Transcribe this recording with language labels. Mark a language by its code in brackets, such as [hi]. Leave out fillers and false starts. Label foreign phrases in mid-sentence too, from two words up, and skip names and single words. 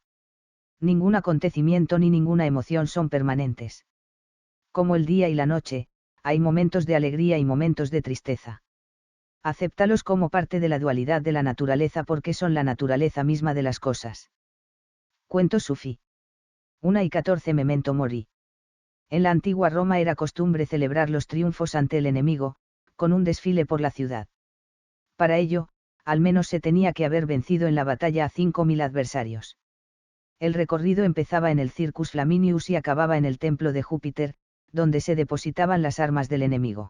[es] Ningún acontecimiento ni ninguna emoción son permanentes. Como el día y la noche, hay momentos de alegría y momentos de tristeza. Acéptalos como parte de la dualidad de la naturaleza porque son la naturaleza misma de las cosas. Cuento sufí. 1:14 [la] Memento mori. [es] En la antigua Roma era costumbre celebrar los triunfos ante el enemigo, con un desfile por la ciudad. Para ello, al menos se tenía que haber vencido en la batalla a 5.000 adversarios. El recorrido empezaba en el Circus Flaminius y acababa en el templo de Júpiter, donde se depositaban las armas del enemigo.